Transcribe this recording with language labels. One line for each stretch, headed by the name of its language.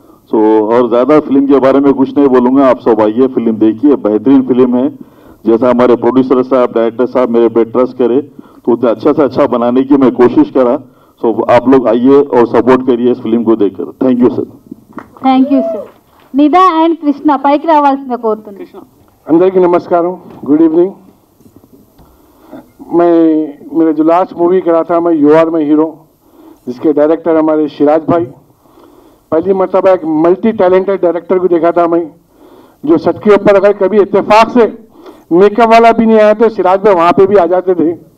Hindi: सो और ज़्यादा फिल्म के बारे में कुछ नहीं बोलूँगा, आप सब आइए, फिल्म देखिए, बेहतरीन फिल्म है. जैसा हमारे प्रोड्यूसर साहब, डायरेक्टर साहब मेरे पे ट्रस्ट करे, तो उतना अच्छा से अच्छा बनाने की मैं कोशिश करा. सो आप लोग आइए और सपोर्ट करिए इस फिल्म को देखकर.
English: Thank you sir. Thank you sir.
Telugu: నిదా and Krishna పైకి రావాల్సిందిగా కోరుతున్నాను. అందరికీ నమస్కారం,
English: Good evening.
Hindi: मैं मेरा जो लास्ट मूवी करा था मैं यू आर माई हीरो, जिसके डायरेक्टर हमारे शिराज भाई, पहली मरतबा एक मल्टी टैलेंटेड डायरेक्टर को देखा था मैं, जो सच के ऊपर अगर कभी इत्तेफाक से मेकअप वाला भी नहीं आया तो शिराज भाई वहाँ पे भी आ जाते थे.